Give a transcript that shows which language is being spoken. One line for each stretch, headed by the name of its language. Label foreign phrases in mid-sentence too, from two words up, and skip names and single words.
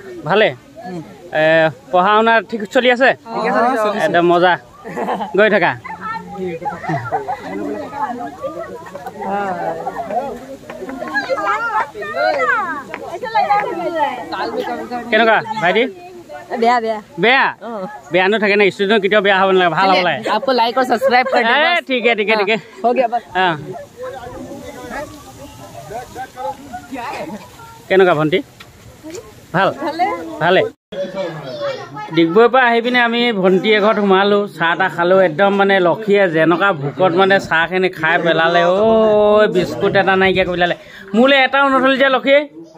Assamese: ভালে পঢ়া শুনা ঠিক চলি আছে একদম মজা গৈ থাকা কেনেকুৱা ভাইটি বেয়া বেয়া বেয়া বেয়া নাথাকে না ষ্টুডেণ্ট কেতিয়াও বেয়া হ'ব নালাগে ভাল হ'ব লাগে
Hindi: आपको लाइक और सब्सक्राइब कर देना ठीक है हो गया बस
Assamese: কেনেকুৱা ভণ্টি ভাল ভালে ডিগবৈৰ পৰা আহি পিনে আমি ভণ্টি এঘৰত সোমালোঁ চাহ তাহ খালোঁ একদম মানে লক্ষীয়ে যেনেকুৱা ভোকত মানে চাহখিনি খাই পেলালে বিস্কুট এটা নাইকিয়া কৰি পেলালে মোলৈ এটাও নথলি যে লক্ষীয়ে